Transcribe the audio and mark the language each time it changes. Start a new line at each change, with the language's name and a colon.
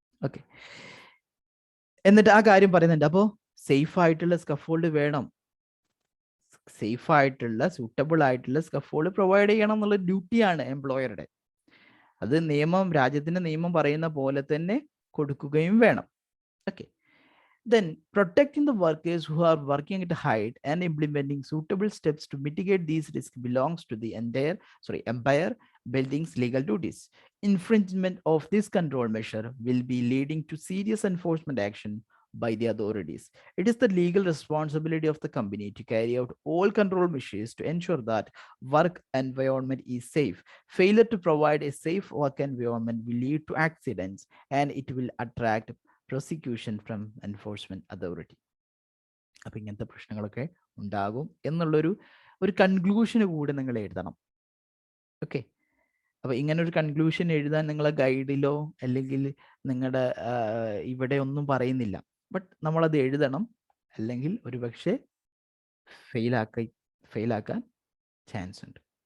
Malayalam: Okay, എന്നിട്ട് ആ കാര്യം പറയുന്നുണ്ട്. അപ്പോൾ സേഫ് ആയിട്ടുള്ള സ്കഫോൾഡ് വേണം, സേഫ് ആയിട്ടുള്ള സൂട്ടബിൾ ആയിട്ടുള്ള സ്കഫോൾഡ് പ്രൊവൈഡ് ചെയ്യണം എന്നുള്ള ഡ്യൂട്ടിയാണ് എംപ്ലോയറുടെ. അത് നിയമം, രാജ്യത്തിന്റെ നിയമം പറയുന്ന പോലെ തന്നെ കൊടുക്കുകയും വേണം. Okay,
English: then protecting the workers who are working at height and implementing suitable steps to mitigate these risks belongs to the empire building's legal duties. Infringement of this control measure will be leading to serious enforcement action by the authorities. It is the legal responsibility of the company to carry out all control measures to ensure that work environment is safe. Failure to provide a safe work environment will lead to accidents, and it will attract prosecution from enforcement authority.
Malayalam: അപ്പൊ ഇങ്ങനത്തെ പ്രശ്നങ്ങളൊക്കെ ഉണ്ടാകും എന്നുള്ളൊരു കൺക്ലൂഷന് കൂടെ നിങ്ങൾ എഴുതണം. Okay, അപ്പൊ ഇങ്ങനെ ഒരു കൺക്ലൂഷൻ എഴുതാൻ നിങ്ങളെ ഗൈഡിലോ അല്ലെങ്കിൽ നിങ്ങളുടെ ഇവിടെ ഒന്നും പറയുന്നില്ല, ബട്ട് നമ്മളത് എഴുതണം, അല്ലെങ്കിൽ ഒരുപക്ഷെ ഫെയിലാക്കാൻ ചാൻസ് ഉണ്ട്.